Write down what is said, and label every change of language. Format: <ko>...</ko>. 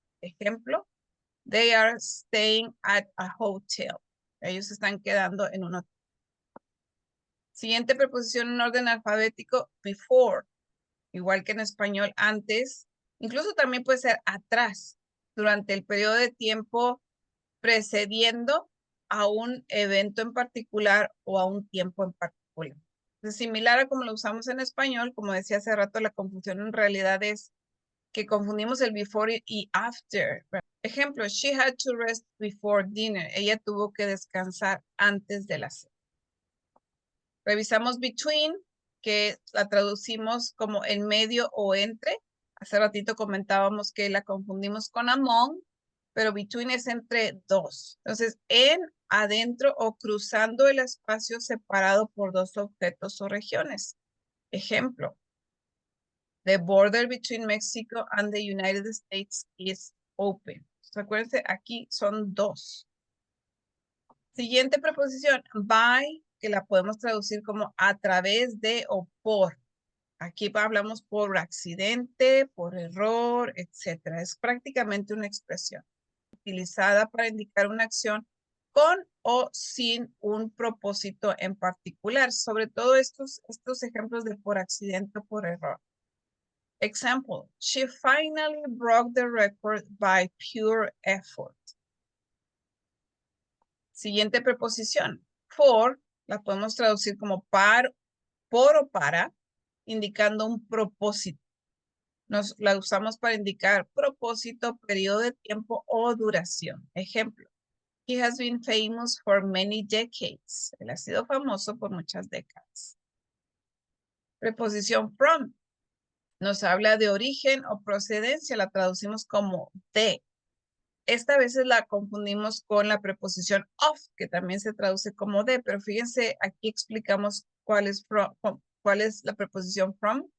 <en>Ejemplo, they are staying at a hotel.</en> <es>Ellos están quedando en un hotel. Siguiente preposición en orden alfabético, before. Igual que en español, antes. Incluso también puede ser atrás, durante el periodo de tiempo precediendo a un evento en particular o a un tiempo en particular. Es similar a como lo usamos en español. Como decía hace rato, la confusión en realidad es que confundimos el before y after.</es> <en>Ejemplo, she had to rest before dinner.</en> <es>Ella tuvo que descansar antes de la cena. Revisamos between, que la traducimos como en medio o entre. Hace ratito comentábamos que la confundimos con among, pero between es entre dos. Entonces, en, adentro o cruzando el espacio separado por dos objetos o regiones.</es> <en>Ejemplo, the border between Mexico and the United States is open.</en> <es>Acuérdense, aquí son dos. Siguiente preposición, by, que la podemos traducir como a través de o por. Aquí hablamos por accidente, por error, etc. Es prácticamente una expresión utilizada para indicar una acción con o sin un propósito en particular. Sobre todo estos ejemplos de por accidente o por error.</es> <en>Example, she finally broke the record by pure effort.</en> <es>Siguiente preposición, for, la podemos traducir como por o para, indicando un propósito. La usamos para indicar propósito, periodo de tiempo o duración.</es> <en>Ejemplo, he has been famous for many decades.</en> <es>Él ha sido famoso por muchas décadas. Preposición from, nos habla de origen o procedencia, la traducimos como de. Esta vez la confundimos con la preposición of, que también se traduce como de, pero fíjense, aquí explicamos cuál es la preposición from.</es>